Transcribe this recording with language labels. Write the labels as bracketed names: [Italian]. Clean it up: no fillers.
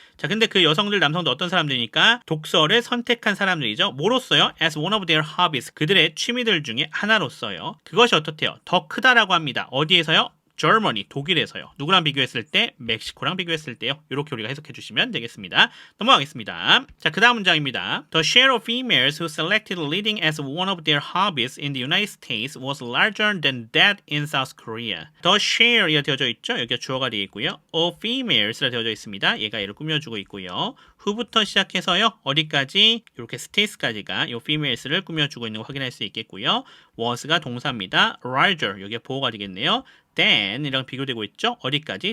[Korean] 자, 근데 그 여성들, 남성도 어떤 사람들이니까 독서를 선택한 사람들이죠. 뭐로써요? [English] As one of their hobbies. [Korean] 그들의 취미들 중에 하나로써요. 그것이 어떻대요? 더 크다라고 합니다. 어디에서요? Germany, 독일에서요. 누구랑 비교했을 때? 멕시코랑 비교했을 때요. 이렇게 우리가 해석해 주시면 되겠습니다. 넘어가겠습니다. 자, 그 다음 문장입니다. [English] The share of females who selected reading as one of their hobbies in the United States was larger than that in South Korea. The share [Korean] 이라 되어져 있죠. 여기가 주어가 되어 있고요. [English] of females [Korean] 라 되어져 있습니다. 얘가 얘를 꾸며주고 있고요. who부터 시작해서요. 어디까지? 이렇게 states까지가 이 females를 꾸며주고 있는 거 확인할 수 있겠고요. was가 동사입니다. larger, 여기가 보어가 되겠네요. then 이랑 비교되고 있죠. 어디까지?